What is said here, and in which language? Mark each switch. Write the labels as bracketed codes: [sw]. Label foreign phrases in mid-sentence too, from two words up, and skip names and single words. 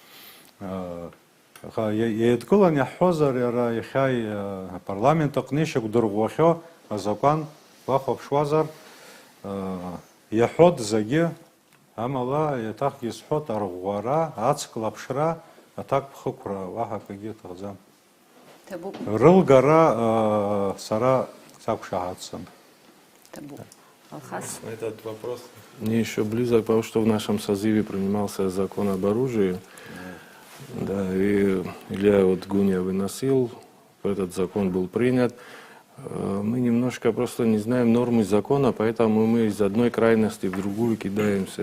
[ab] Еидкылан иаҳҳәозар, иара иахьа апарламент аҟны ишьақәдырӷәӷәахьоу азакәан уахәаԥшуазар, иаҳәоит зегьы, амала еиҭахгьы исҳәоит арӷәӷәара, ацклаԥшра, аҭак ԥхықәра, уаҳа акагьы иҭахӡам. Рылгара сара сақәшаҳаҭӡам. [ru] Этот вопрос мне еще близок, потому что в нашем созыве принимался закон об оружии. Да, и Илья вот Гуня выносил этот закон был принят. Мы немножко просто не знаем нормы закона, поэтому мы из одной крайности в другую кидаемся.